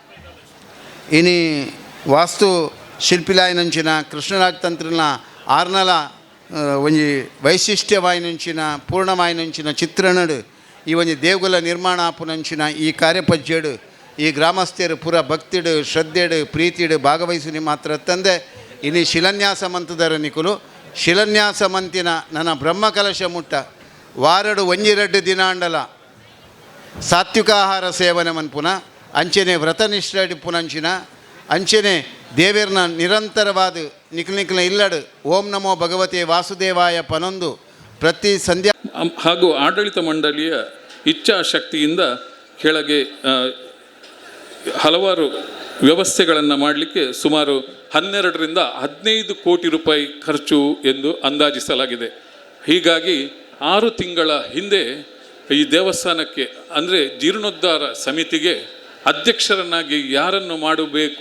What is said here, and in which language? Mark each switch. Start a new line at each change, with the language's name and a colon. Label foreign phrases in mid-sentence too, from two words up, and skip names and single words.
Tulu: ಇನಿ ವಾಸ್ತು ಶಿಲ್ಪಿಲಾಯನಂಚಿನ ಕೃಷ್ಣರಾಜ್ ತಂತ್ರಿಲ್ನ ಆರ್ನಲ ಒಂಜಿ ವೈಶಿಷ್ಟ್ಯವಾಯಿನಂಚಿನ ಪೂರ್ಣವಾಯಿನಂಚಿನ ಚಿತ್ರಣಡು ಈ ಒಂಜಿ ದೇಗುಲ ನಿರ್ಮಾಣ ಆಪುನಂಚಿನ ಈ ಕಾರ್ಯಪಜ್ಜೆಡು ಈ ಗ್ರಾಮಸ್ಥರು ಪೂರ ಭಕ್ತಿಡು ಶ್ರದ್ಧೆಡು ಪ್ರೀತಿಡು ಭಾಗವಹಿಸಿ ಮಾತ್ರ ತಂದೆ ಇನಿ ಶಿಲಾನ್ಯಾಸ ಮಂತದರ ನಿಕುಲು ಶಿಲಾನ್ಯಾಸ ಮಂತಿನ ನನ್ನ ಬ್ರಹ್ಮಕಲಶ ಮುಟ್ಟ ವಾರಡು ಒಂಜಿ 2 ದಿನಾಂಡಲ ಸಾತ್ವಿಕಾಹಾರ ಸೇವನೆ ಮನ್ಪುನ ಅಂಚೆನೆ ವ್ರತನಿಷ್ಠ ಪುನಂಚಿನ ಅಂಚೆನೆ ದೇವೇರ್ನ ನಿರಂತರವಾದ ನಿಖಿಲ ಇಲ್ಲಡು
Sanskrit: ಓಂ ನಮೋ ಭಗವತೆ ವಾಸುದೇವಾಯ
Tulu: ಪನೊಂದು ಪ್ರತಿ ಸಂಧ್ಯಾ
Kannada: ಹಾಗೂ ಆಡಳಿತ ಮಂಡಳಿಯ ಇಚ್ಛಾಶಕ್ತಿಯಿಂದ ಕೆಳಗೆ ಹಲವಾರು ವ್ಯವಸ್ಥೆಗಳನ್ನು ಮಾಡಲಿಕ್ಕೆ ಸುಮಾರು 12ರಿಂದ 15 ಕೋಟಿ ರೂಪಾಯಿ ಖರ್ಚು ಎಂದು ಅಂದಾಜಿಸಲಾಗಿದೆ. ಹೀಗಾಗಿ 6 ತಿಂಗಳ ಹಿಂದೆ ಈ ದೇವಸ್ಥಾನಕ್ಕೆ ಅಂದರೆ ಜೀರ್ಣೋದ್ಧಾರ ಸಮಿತಿಗೆ ಅಧ್ಯಕ್ಷರನ್ನಾಗಿ ಯಾರನ್ನು ಮಾಡಬೇಕು